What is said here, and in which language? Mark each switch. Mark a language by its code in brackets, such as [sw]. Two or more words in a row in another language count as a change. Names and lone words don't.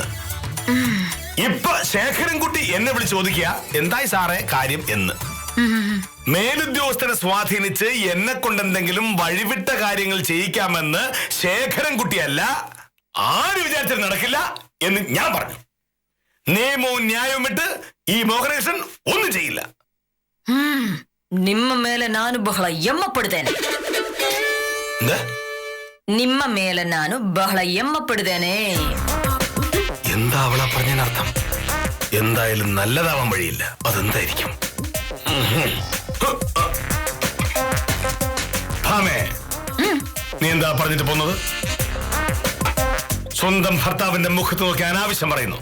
[ml] ഇപ്പൊ ശേഖരൻകുട്ടി എന്നെ വിളിച്ച് ചോദിക്കുക, എന്തായി സാറേ കാര്യം എന്ന്. മേലുദ്യോഗസ്ഥനെ സ്വാധീനിച്ച് എന്നെ കൊണ്ടെന്തെങ്കിലും വഴിവിട്ട കാര്യങ്ങൾ ചെയ്യിക്കാമെന്ന് ശേഖരൻകുട്ടിയല്ല ആര് വിചാരിച്ചാൽ നടക്കില്ല എന്ന് ഞാൻ പറഞ്ഞു. നിയമവും ന്യായവും വിട്ട് ഈ മോഹനകൃഷ്ണൻ ഒന്നും ചെയ്യില്ല. [kn] ನಿಮ್ಮ ಮೇಲೆ ನಾನು ಬಹಳ ಹೆಮ್ಮಪಡುತ್ತೇನೆ. ನಿಮ್ಮ ಮೇಲೆ ನಾನು ಬಹಳ ಹೆಮ್ಮಪಡುತ್ತೇನೆ. [ml] എന്താ അവളാ പറഞ്ഞതിനർത്ഥം? എന്തായാലും നല്ലതാവാൻ വഴിയില്ല. അതെന്തായിരിക്കും? ഭാമേ, നീ എന്താ പറഞ്ഞിട്ട് പോന്നത്? സ്വന്തം ഭർത്താവിന്റെ മുഖത്ത് നോക്കി അനാവശ്യം പറയുന്നു.